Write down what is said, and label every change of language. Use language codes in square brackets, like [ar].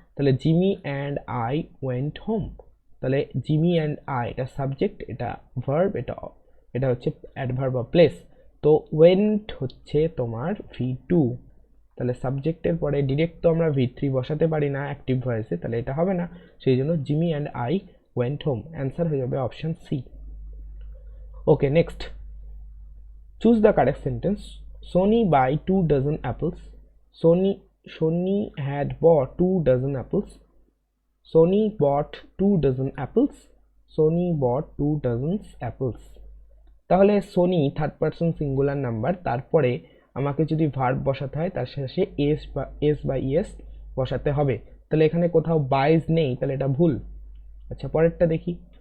[bn] তাহলে [en] Jimmy and I went home, [bn] তাহলে Jimmy and I এটা সাবজেক্ট, এটা ভার্ব, এটা হচ্ছে অ্যাডভার্ব অফ প্লেস। তো ওয়েন্ট হচ্ছে তোমার V2, তাহলে সাবজেক্টের পরে ডিরেক্ট তো আমরা V3 বসাতে পারি না অ্যাক্টিভ ভয়েসে, তাহলে এটা হবে না। সেই জন্য [en] Jimmy and I went home, [bn] answer হয়ে যাবে option C. [en] Okay, next, choose the correct sentence. Sony buy 2 dozen apples, Sony had bought 2 dozen apples, Sony bought 2 dozen apples, Sony bought 2 dozen apples। [bn] তাহলে Sony third person singular number, তারপরে আমাকে যদি verb বসাতে হয় তার শেষে S বা ES বসাতে হবে। তাহলে এখানে কোথাও বাইজ নেই, তাহলে এটা ভুল। আচ্ছা, পরেরটা দেখি।